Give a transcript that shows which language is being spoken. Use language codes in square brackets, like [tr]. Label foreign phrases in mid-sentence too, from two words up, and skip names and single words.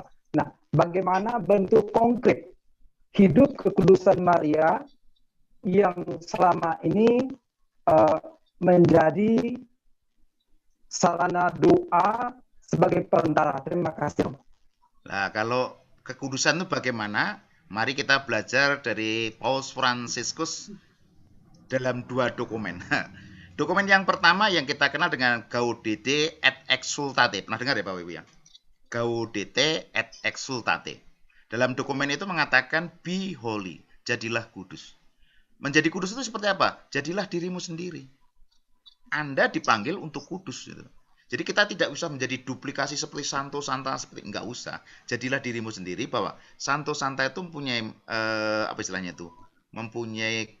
[id] Nah, bagaimana bentuk konkret hidup kekudusan Maria yang selama ini menjadi sarana doa sebagai perantara? Terima kasih. Nah, kalau kekudusan itu bagaimana? Mari kita belajar dari Paus Fransiskus dalam 2 dokumen. Dokumen yang pertama yang kita kenal dengan Gaudete et Exsultate. Pernah dengar ya Pak Wiwi ya? Gaudete et Exsultate. Dalam dokumen itu mengatakan [en] be holy, [id] jadilah kudus. Menjadi kudus itu seperti apa? Jadilah dirimu sendiri. Anda dipanggil untuk kudus gitu. Jadi kita tidak usah menjadi duplikasi seperti Santo Santa, seperti enggak usah. Jadilah dirimu sendiri, bahwa Santo Santa itu mempunyai apa istilahnya itu?